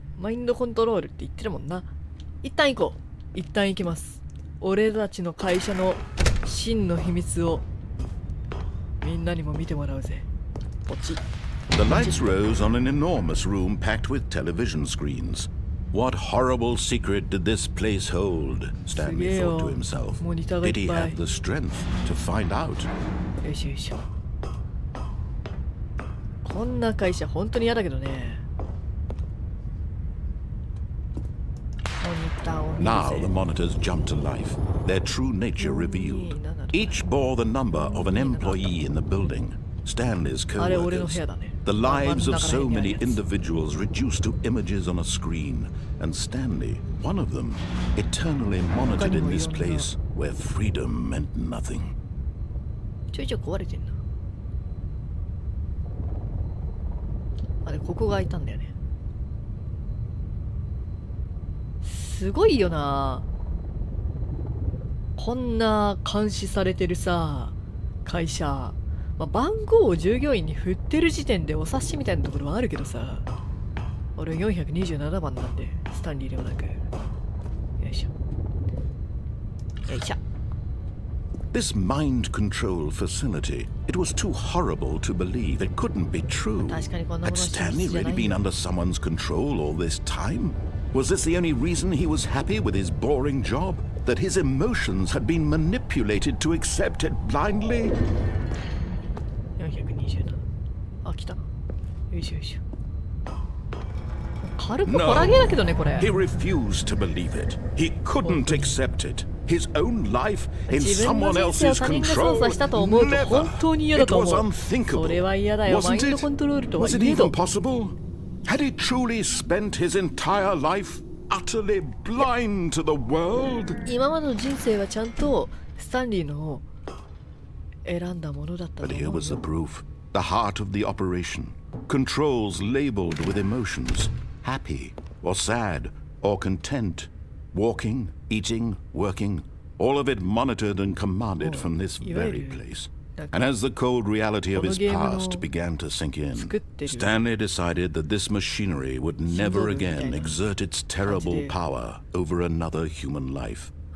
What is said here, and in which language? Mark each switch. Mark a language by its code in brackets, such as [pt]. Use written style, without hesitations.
[ja] マインドコントロールって言ってるもんな。一旦行こう。一旦行きます。俺たちの会社の真の秘密をみんなにも見てもらうぜ。ポチ。 [en] The lights rose on an enormous room packed with television screens. What horrible secret did this place hold? Stanley thought to himself. Did he have the strength to find out? [ja] よいしょよいしょ。こんな会社本当に嫌だけどね。 [en] Now the monitors jumped to life, their true nature revealed. Each bore the number of an employee in the building, Stanley's co-workers. The lives of so many individuals reduced to images on a screen, and Stanley, one of them, eternally monitored in this place where freedom meant nothing. [ja] ちょいちょい壊れてんな。あれ、ここが開いたんだよね。すごいよな。こんな監視されてるさ、会社。まあ、番号を従業員に振ってる時点でお察しみたいなところはあるけどさ。俺427番なんで、スタンリーではなく。よいしょ。よいしょ。 [en] This mind control facility, it was too horrible to believe. It couldn't be true. Had Stanley really been under someone's control all this time? Was this the only reason he was happy with his boring job? That his emotions had been manipulated to accept it blindly? [ja] 427。 あ、来たな。よいしょよいしょ。軽くホラゲーだけどね、これ。 [en] He refused to believe it. He couldn't accept it. His own life in someone else's control. Never. It was unthinkable. Wasn't it? Was it even possible? Had he truly spent his entire life utterly blind to the world? [ja] 今までの人生はちゃんとスタンリーの選んだものだったと思う。 [en] But here was the proof. The heart of the operation. Controls labeled with emotions. Happy or sad or content. Walking, eating, working. All of it monitored and commanded from this very place. And as the cold reality of his past began to sink in, Stanley decided that this machinery would never again exert its terrible power over another human life.